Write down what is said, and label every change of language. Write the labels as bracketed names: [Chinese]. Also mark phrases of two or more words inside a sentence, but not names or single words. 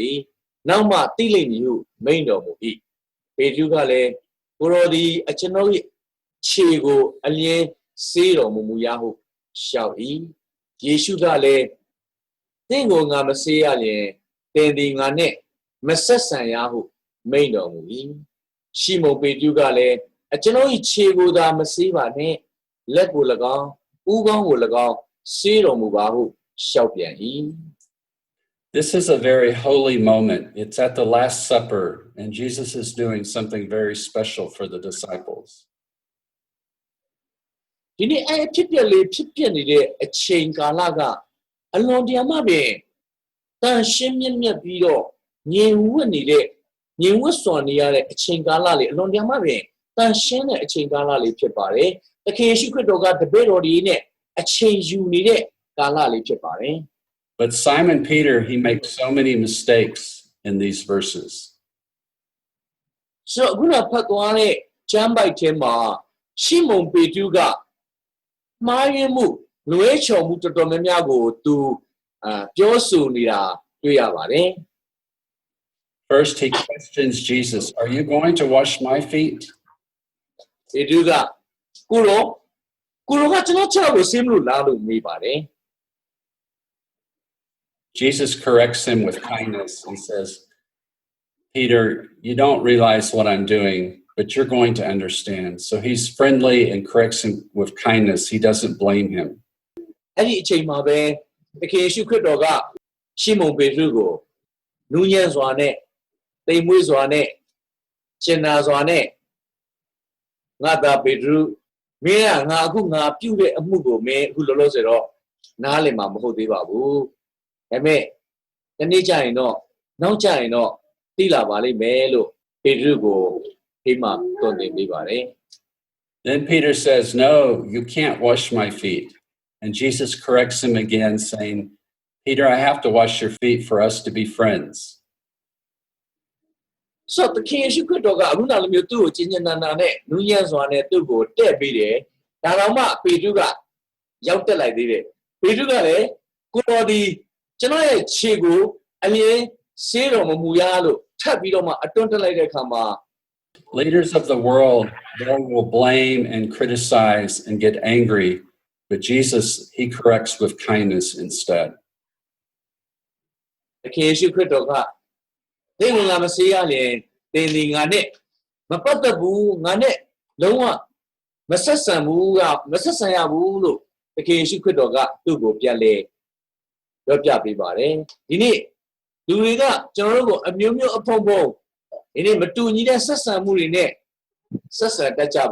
[Burmese] သည်နောက်မှသိလိမ့်မည်ဟုမိန့်တော်မူ၏ပေတရုကလည်းကိုရောသည်အကျွန်ုပ်၏ခြေကိုအလျင်းဆေးတော်မူရဟုလျှောက်၏ယေရှုကလည်းသင်ကိုငါမဆေးရလျင်သင်သည်ငါနှင့်မဆက်ဆံရဟုမိန့်တော်မူ၏ရှီမုန်ပေတရုကလည်းအကျွန်ုပ်၏ခြေကိုသာမဆေးပါနှင့်လက်ကို၎င်းဦးခေါင်းကို၎င်းဆေးတော်မူပါဟုလျှောက်ပြန်၏ [English] This is a very holy moment. It's at the Last Supper, and Jesus is doing something very special for the disciples. [Burmese] ဒီနေ့အဲ့ဖြစ်ပြလေးဖြစ်ပြနေတဲ့အချိန်ကာလကအလွန်တရာမှပင်တန်ရှင်းမြတ်ပြီးတော့ငြိမ်ဝှက်နေတဲ့ငြိမ်ဝှက်စွာနေရတဲ့အချိန်ကာလလေးအလွန်တရာမှပင်တန်ရှင်းတဲ့အချိန်ကာလလေးဖြစ်ပါတယ်။သခင်ယေရှုခရစ်တော်ကတပည့်တော်တွေနဲ့အချိန်ယူနေတဲ့ကာလလေးဖြစ်ပါတယ်။ [English] But Simon Peter, he makes so many mistakes in these verses. [Burmese] So ခုနဖတ်သွားတဲ့ကျမ်းပိုက်ထဲမှာရှီမုန်ပေတရုကမှားယွင်းမှုလွဲချော်မှုတော်တော်များများကိုသူပြောဆိုနေတာတွေ့ရပါတယ် [English] First, he questions Jesus, "Are you going to wash my feet?" [Burmese] ပေတရုကကိုရောကကျွန်တော်ခြေကိုဆေးမလို့လားလို့မေးပါတယ် [English] Jesus corrects him with kindness and says, "Peter, you don't realize what I'm doing, but you're going to understand." So he's friendly and corrects him with kindness. He doesn't blame him. [Burmese] အဲ့ဒီအချိန်မှာပဲသခင်ယေရှုခရစ်တော်ကရှီမုန်ပေတရုကိုနူးညံ့စွာနဲ့တိမ်မွေးစွာနဲ့ကျင်နာစွာနဲ့ငါသားပေတရုမင်းကငါအခုငါပြုတဲ့အမှုကိုမင်းအခုလောလောဆယ်တော့နားလည်မှာမဟုတ်သေးပါဘူးဒါပေမဲ့ဒီနေ့ကျရင်တော့နောက်ကျရင်တော့သိလာပါလိမ့်မယ်လို့ပေတရုကိုဒီမှာတွင်တင်ပေးပါတယ် [English] Then Peter says, "No, you can't wash my feet." And Jesus corrects him again, saying, "Peter, I have to wash your feet for us to be friends." [Burmese] So သခင်ယေရှုခရစ်တော်ကအခုနောက်လိုမျိုးသူ့ကိုကျဉ်းကျဉ်းနာနာနဲ့နူးညံ့စွာနဲ့သူ့ကိုတဲ့ပေးတယ်ဒါတော့မှပေတရုကရောက်တက်လိုက်သေးတယ်ပေတရုကလည်းကိုတော်ဒီကျွန်တော်ရဲ့ခြေကိုအမြဲဆေးတော်မမူရလို့ထပ်ပြီးတော့မှအတွန်းတက်လိုက်တဲ့အခါမှာ [English] Leaders of the world, they will blame and criticize and get angry, but Jesus, he corrects with kindness instead. [Burmese] သခင်ယေရှုခရစ်တော်ကသင်ငါမဆေးရရင်သင်ဒီငါနဲ့မပတ်သက်ဘူးငါနဲ့လုံးဝမဆက်ဆံရဘူးလို့သခင်ယေရှုခရစ်တော်ကသူ့ကိုပြန်လဲ ပြောပြပေးပါတယ်ဒီနေ့လူတွေကကျွန်တော်တို့ကိုအမျိုးမျိုးအဖုံဖုံဒီနေ့မတူညီတဲ့ဆက်ဆံမှုတွေနဲ့ဆက်ဆံတတ်ကြ